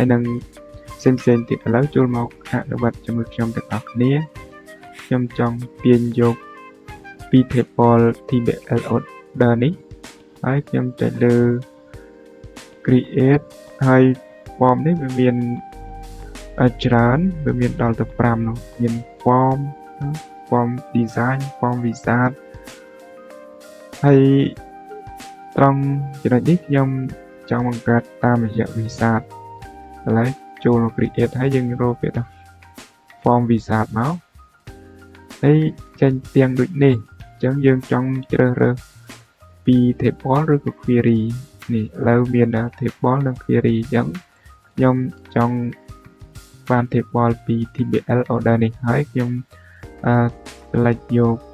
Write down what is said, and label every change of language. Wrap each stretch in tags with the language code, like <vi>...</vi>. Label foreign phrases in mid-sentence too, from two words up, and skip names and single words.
<km>នឹងផ្សេងៗទៀតឥឡូវចូលមកអនុវត្តជាមួយខ្ញុំទាំងអស់គ្នាខ្ញុំចង់ទាញយកពី table tbl order នេះ ហើយខ្ញុំចុចលើ create ហើយ form នេះវាមានច្រើនវាមានដល់ទៅ5នោះមាន</km> <en>form design form</en> <km>wizard ហើយត្រង់ចំណុចនេះខ្ញុំចង់បង្កើតតាមរយៈ wizard ឥឡូវ ចូលមក create ហើយយើងរកពាក្យថា</km> <en>form wizard</en> <km>មកហើយចេញទាំងដូចនេះអញ្ចឹងយើងចង់ជ្រើសរើសពី table ឬក៏ query នេះឥឡូវមាន table និង query អញ្ចឹងខ្ញុំចង់បាន table ពី tbl order នេះហើយខ្ញុំselect យក</km>